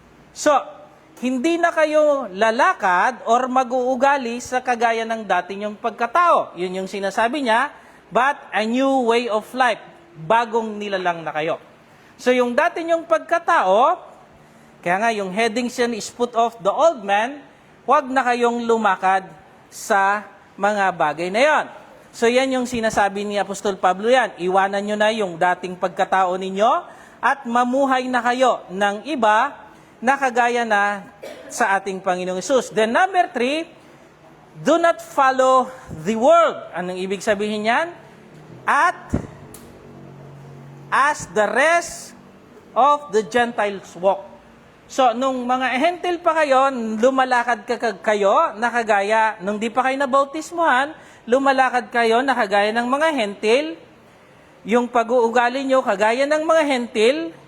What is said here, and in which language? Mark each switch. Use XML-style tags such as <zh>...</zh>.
<tl>So, hindi na kayo lalakad or mag-uugali sa kagaya ng dati nyong pagkatao. Yun yung sinasabi niya,</tl> <en>but a new way of life.</en> <tl>Bagong nilalang na kayo. So, yung dati nyong pagkatao, kaya nga yung heading siya is</tl> <en>put off the old man,</en> <tl>huwag na kayong lumakad sa mga bagay na yon. So, yan yung sinasabi ni Apostol Pablo yan. Iwanan nyo na yung dating pagkatao ninyo at mamuhay na kayo ng iba na kagaya na sa ating Panginoong Hesus.</tl> <en>Then number 3, do not follow the world.</en> <tl>Anong ibig sabihin yan?</tl> <en>At as the rest of the Gentiles walk.</en> <tl>So, nung mga hentil pa kayo, lumalakad kayo na kagaya, nung di pa kayo nabautismuhan, lumalakad kayo na kagaya ng mga hentil, yung pag-uugali nyo kagaya ng mga hentil.</tl>